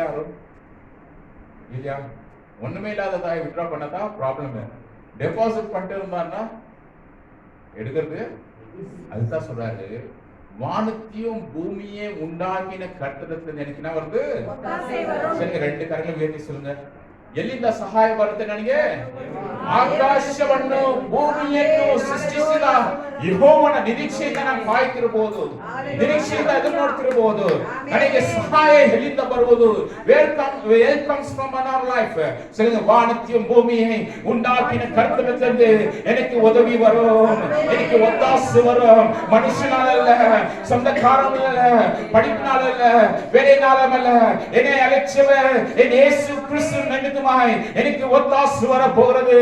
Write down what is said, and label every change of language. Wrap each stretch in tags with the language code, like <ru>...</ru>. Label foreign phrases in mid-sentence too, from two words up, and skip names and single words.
<ta>இல்லையா? ஒண்ணுமே இல்லாததாய் வித்ரா பண்ணதான் ப்ராப்ளம். டெபாசிட் பண்ணிட்டு இருந்தான்னா எடுக்கிறது. அதுதான் சொல்றாரு, வானத்தையும் பூமியே உண்டாக்கின கர்த்தருக்கு எனக்கு வருது. சரி, 2 கரங்களை உயர்த்தி சொல்லுங்க.</ta> <kn>ಎಲ್ಲಿಂದ ಸಹಾಯ ಬರುತ್ತೆ ನನಗೆ? ಆಕಾಶವನ್ನು ಭೂಮಿಯನ್ನು ಸೃಷ್ಟಿಸಿದ ಯೆಹೋವನ ನಿರೀಕ್ಷೆಯಿಂದ ನಾನು ಕಾಯ್ತಿರಬಹುದು, ನಿರೀಕ್ಷೆಯಿಂದ ಎದುರು ನೋಡ್ತಿರಬಹುದು. ನನಗೆ ಸಹಾಯ ಎಲ್ಲಿಂದ ಬರುವುದು?</kn> <en>where comes from our life.</en> <ta>சொல்லுங்க, வானத்தையும் பூமியை உண்டாக்கின கர்த்தரிடமிருந்து எனக்கு உதவி வரும், எனக்கு ஒத்தாசை வரும். மனுஷனால அல்ல, சொந்தக்காரனால அல்ல, படிப்பினால அல்ல, வேலையினால அல்ல, என்னை அழைச்சவர் என் இயேசு கிறிஸ்து நிமித்தமாய் எனக்கு ஒத்தாசை வர போகிறது.</ta>